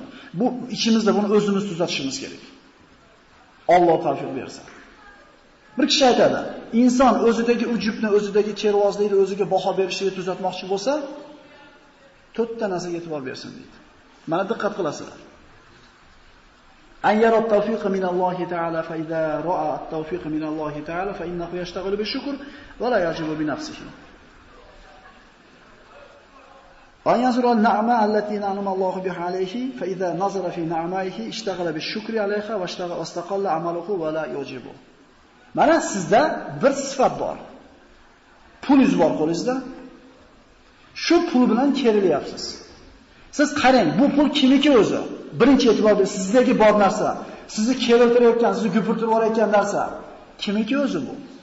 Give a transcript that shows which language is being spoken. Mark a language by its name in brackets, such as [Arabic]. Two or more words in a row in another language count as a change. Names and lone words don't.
[Uzbek] Bu ichimizda buni o'zimiz tuzatishimiz kerak. Alloh tavfiq bersin. Bir kishi aytadi, inson o'zidagi ujubni, o'zidagi chervozlikni o'ziga baho berishini tuzatmoqchi bo'lsa, 4 ta narsaga e'tibor bersin deydi. Mana diqqat qilasizlar. [Arabic] أن يرى التوفيق من الله تعالى فإذا رأى التوفيق من الله تعالى فإنه يشتغل بالشكر ولا يعجب بنفسه. أن ينظر النعمة التي أنعم الله بها عليه فإذا نظر في نعمه اشتغل بالشكر عليها واستقل عمله ولا يعجب. [Uzbek] Mana sizda bir sifat bor. Pulingiz bor qo'lingizda. Shu pul bilan kerilyapsiz. Siz qarang, bu pul kimniki o'zi? Birinchi e'tibor bering, sizdagi bor narsa, sizni keltirayotgan, sizni gupirtirib yorayotgan narsa kimniki o'zi bu?